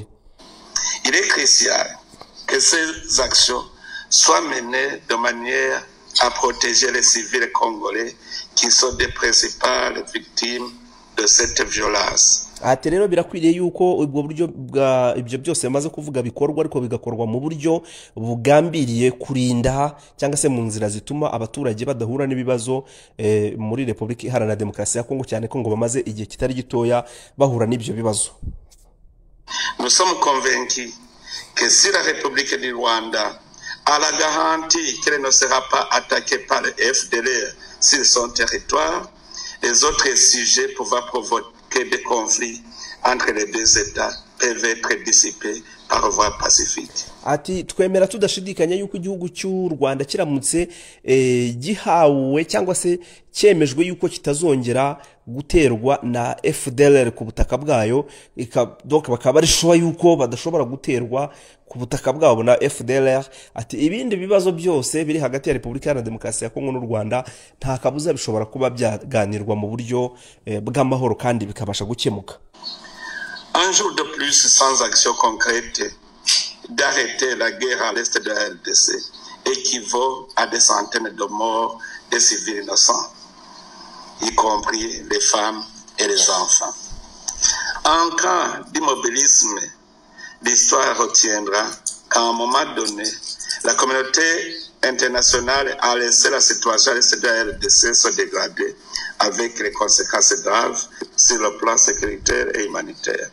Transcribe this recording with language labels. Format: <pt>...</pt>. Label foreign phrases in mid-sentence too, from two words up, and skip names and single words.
<fr>Il est crucial que ces actions soient menées de manière à protéger les civils congolais qui sont des principales victimes de cette violence.</fr> <rw>Ati rero birakwiriye yuko ubwo buryo bwa ibyo byose yamaze kuvuga bikorwa ariko bigakorwa mu buryo bugambiriye kurinda cyangwa se mu nzira zituma abaturage badahura n'ibibazo muri Republika Iharanira Demokarasi ya Kongo cyane ko ngo bamaze igihe kitari gitoya bahura n'ibyo bibazo.</rw> <fr>Nous sommes convaincus que si la République du Rwanda a la garantie qu'elle ne sera pas attaquée par le FDLR sur son territoire, les autres sujets pouvant provoquer des conflits entre les deux États peuvent être dissipés par voie pacifique.</fr> <rw>Ati twemera tudashidikanya yuko igihugu cy'u Rwanda kiramutse gihawe cyangwa se cyemejwe yuko kitazongera guterwa na FDLR ku butaka bwayo donc bakaba ari shuwa yuko badashobora guterwa ku butaka bwabo na FDLR. Ati ibindi bibazo byose biri hagati ya Republika Iharanira Demokarasi ya Kongo n'u Rwanda nta kabuza bishobora kuba byaganirwa mu buryo bw'amahoro kandi bikabasha gukemuka.</rw> <fr>Un jour de plus sans action concrète d'arrêter la guerre à l'est de la RDC équivaut à des centaines de morts de civils innocents, y compris les femmes et les enfants. En cas d'immobilisme, l'histoire retiendra qu'à un moment donné, la communauté internationale a laissé la situation à l'est de la RDC se dégrader avec les conséquences graves sur le plan sécuritaire et humanitaire.</fr>